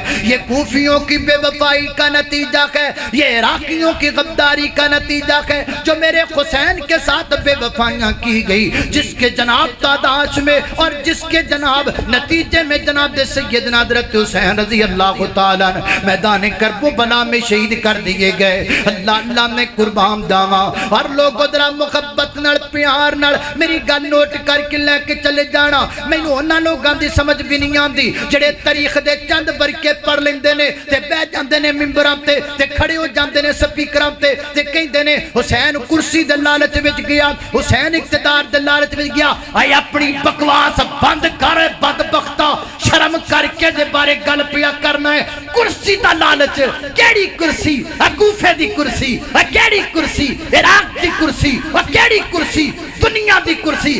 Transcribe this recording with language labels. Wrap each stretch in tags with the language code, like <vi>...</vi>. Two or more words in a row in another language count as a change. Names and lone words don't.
<ur>یہ کوفیوں کی بے وفائی کا نتیجہ ہے، یہ عراقیوں کی غداری کا نتیجہ ہے، جو میرے حسین کے ساتھ بے وفائیاں کی گئی، جس کے جناب تاداش میں اور جس کے جناب نتیجے میں جناب سیدنا حضرت حسین رضی اللہ تعالیٰ میدان کربلا میں شہید کر دیے گئے۔</ur> <pa>اللہ نے قربان داواں اور لوگوں ذرا محبت نال پیار نال میری گل نوٹ کر کے لے کے چلے جانا۔ مینوں انہاں لوگاں دی سمجھ بھی نہیں آندی جڑے تاریخ دے چند برکے پڑھ لیندے نے تے بیٹھ جاندے نے ممبراں تے کھڑے ہو جاندے نے سپیکراں تے کہندے نے حسین کرسی دے لالچ وچ گیا، حسین اقتدار دے لالچ وچ گیا۔ اے اپنی بکواس بند کر بدبختہ، شرم کر کے دے بارے گل پیا کرنا ہے۔ کرسی دا لالچ کیڑی کرسی؟ کوفے دی کرسی، کیڑی کرسی؟ عراق دی کرسی، کیڑی کرسی؟ دنیا دی کرسی۔</pa>